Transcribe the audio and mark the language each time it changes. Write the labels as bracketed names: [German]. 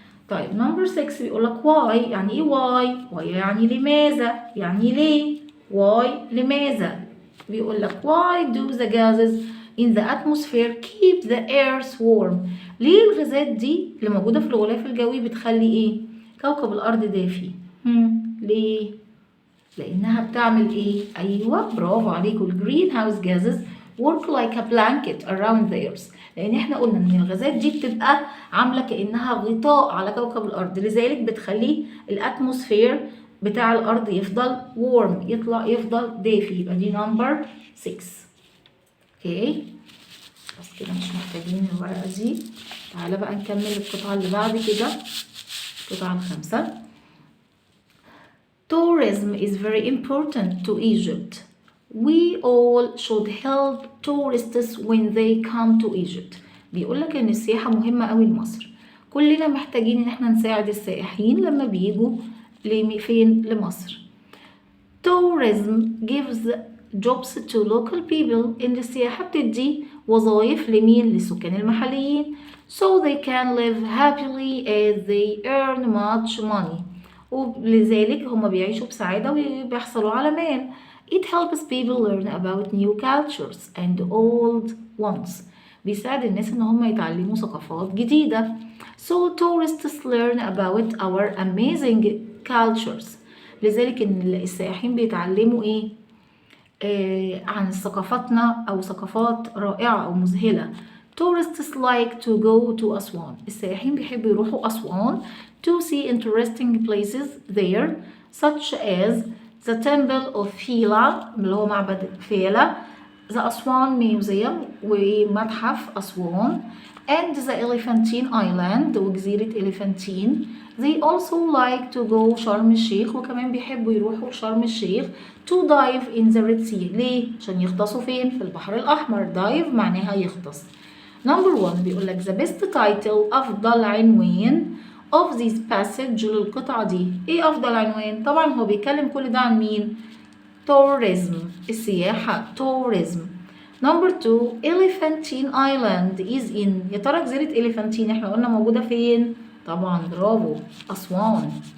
[Arabic] طيب نمبر 6 بيقول لك why. يعني ايه why؟ why يعني لماذا؟ يعني ليه؟ why لماذا؟ بيقول لك [English] why do the gases in the atmosphere keep the earth warm؟ [Arabic] ليه الغازات دي اللي موجودة في الغلاف الجوي بتخلي ايه؟ كوكب الأرض دافي. ليه؟ لأنها بتعمل ايه؟ أيوه برافو عليكم. [English] الجرين house gases work like a blanket around the earth. [Arabic] لأن احنا قلنا إن الغازات دي بتبقى عاملة كأنها غطاء على كوكب الأرض، لذلك بتخلي الأتموسفير بتاع الأرض يفضل warm، يفضل دافي. يبقى دي نمبر 6. اوكي. بس كده مش محتاجين الورقة دي. تعالى بقى نكمل القطعة اللي بعد كده، القطعة ال5. [English] Tourism is very important to Egypt. We all should help tourists when they come to Egypt. [Arabic] بيقول لك ان السياحة مهمة قوي لمصر. كلنا محتاجين ان احنا نساعد السائحين لما بيجوا فين؟ لمصر. [English] Tourism gives jobs to local people. [Arabic] ان السياحة بتدي وظائف لمين؟ للسكان المحليين. [English] So they can live happily as they earn much money. [Arabic] ولذلك هم بيعيشوا بسعادة وبيحصلوا على مال. [English] It helps people learn about new cultures and old ones. [Arabic] بيساعد الناس ان هم يتعلموا ثقافات جديدة. [English] So tourists learn about our amazing cultures. [Arabic] لذلك ان السائحين بيتعلموا ايه؟ عن ثقافتنا او ثقافات رائعة او مذهلة. [English] Tourists like to go to Aswan. [Arabic] السائحين بيحبوا يروحوا أسوان [English] to see interesting places there such as the temple of Fila [Arabic] اللي هو معبد فيلة, [English] the Aswan museum [Arabic] ومتحف أسوان, [English] and the Elephantine Island [Arabic] وجزيرة إليفانتين. [English] They also like to go Sharm el Sheikh, [Arabic] وكمان بيحبوا يروحوا شرم الشيخ [English] to dive in the Red Sea. [Arabic] ليه؟ عشان يغطسوا فين؟ في البحر الأحمر. dive معناها يغطس. [English] Number 1 [Arabic] بيقول لك [English] the best title [Arabic] أفضل عنوان [English] of this passage [Arabic] للقطعة دي. إيه أفضل عنوان؟ طبعا هو بيتكلم كل ده عن مين؟ tourism السياحة tourism. [English] Number 2 Elephantine Island is in. [Arabic] يا ترى جزيرة إليفانتين احنا قلنا موجودة فين؟ طبعا برافو أسوان.